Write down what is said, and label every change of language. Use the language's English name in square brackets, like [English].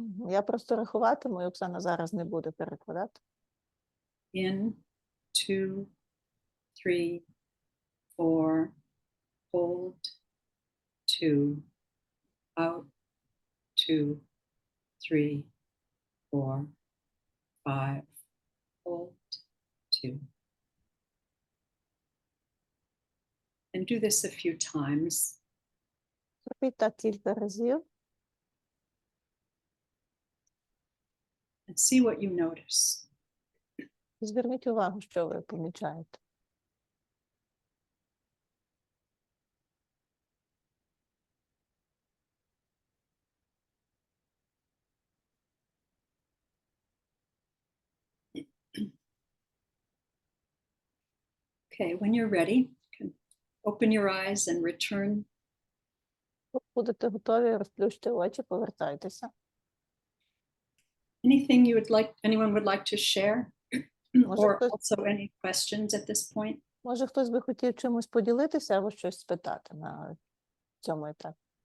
[Ukrainian] Я просто рахуватиму, і Оксана зараз не буде перекладати. [English] In, 2, 3, 4, hold, 2, out, 2, 3, 4, 5, hold, 2. And do this a few times. [Ukrainian] Робіть так кілька разів [English] And see what you notice. [Ukrainian] і зверніть увагу, що ви помічаєте. [English] Okay, when you're ready, you can open your eyes and return. [Ukrainian] Коли будете готові, розплющте очі, повертайтеся. [English] Anything you would like, anyone would like to share? [Ukrainian] Може, [English] Or [Ukrainian] хтось- [English] also any questions at this point? [Ukrainian] Може, хтось би хотів чимось поділитися або щось спитати на цьому етапі.